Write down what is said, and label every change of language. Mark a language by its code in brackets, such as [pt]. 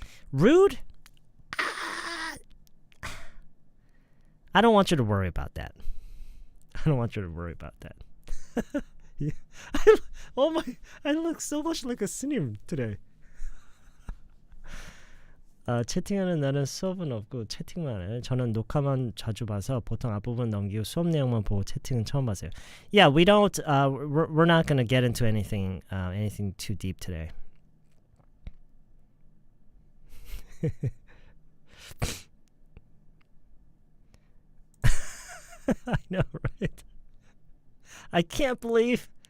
[en] Rude? I don't want you to worry about that. I don't want you to worry about that. Yeah. Oh my, I look so much like a 스님 today. [ko] 채팅하는 날은 수업은 없고 채팅만 해요. 저는 녹화만 자주 봐서 보통 앞부분 넘기고 수업 내용만 보고 채팅은 처음 봐서요. [en] Yeah, we don't. We're not gonna get into anything too deep today. I know, right? I can't believe.